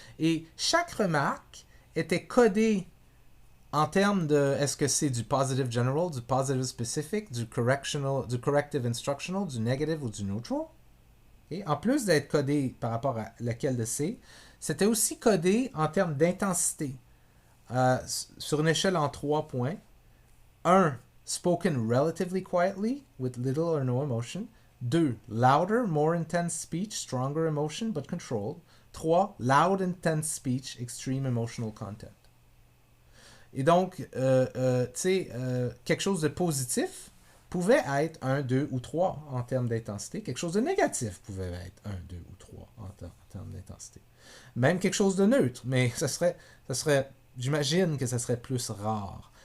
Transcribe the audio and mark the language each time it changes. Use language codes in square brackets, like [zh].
[fr] Et chaque remarque était codée en termes de est-ce que c'est du positive general, du positive specific, du corrective instructional, du negative ou du neutral. Okay? En plus d'être codé par rapport à lequel de c'est, c'était aussi codé en termes d'intensité. Sur une échelle en 3 points. 1. [en] Spoken relatively quietly, with little or no emotion. 2. Louder, more intense speech, stronger emotion, but controlled. 3. Loud, intense speech, extreme emotional content. [fr] Et donc, tu sais, quelque chose de positif pouvait être 1, 2 ou 3 en termes d'intensité. Quelque chose de négatif pouvait être 1, 2 ou 3 en termes d'intensité. Même quelque chose de neutre, mais ça serait j'imagine que ça serait plus rare.